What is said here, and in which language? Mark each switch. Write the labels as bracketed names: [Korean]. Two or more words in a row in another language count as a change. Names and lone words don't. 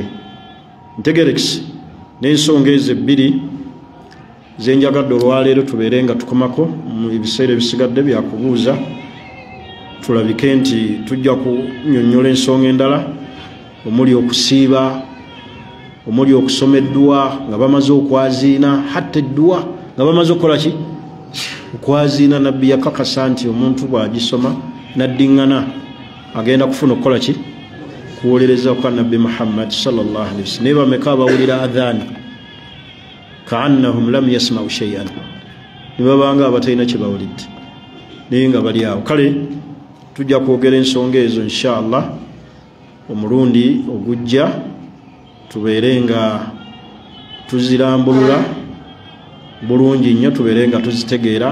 [Ganda] Ntegerekisi n'ensonga ezo ebbiri zenjagadde olwaleero tubeere nga tukomako mu ebiseera ebisigadde byakubuuza, tulabike nti tujja kunnyonnyola ensonga endala omuli okusiiba, omuli okusoma eddwa nga bamaze okwaziina, hatta eddwa nga bamaze okukola ki? Okwaziina. Nabbi yakakasa nti omuntu bw'agisoma naddiŋŋana agenda kufuna okukola ki? Kuwolereza kwa Nabbi Muhammad [Arabic] صلى الله عليه وسلم. [Ganda] Naye bameka abawulira adhaani [Arabic] كأنهم لم يسمعوا شيئا, [Ganda] ne babanga abatalina kye bawulidde naye nga bali awo. Kale tujja kwogera ensonga ezo inshallah omulundi ogujja, tubeere nga tuzirambulula bulungi nnyo, tubeere nga tuzitegeera.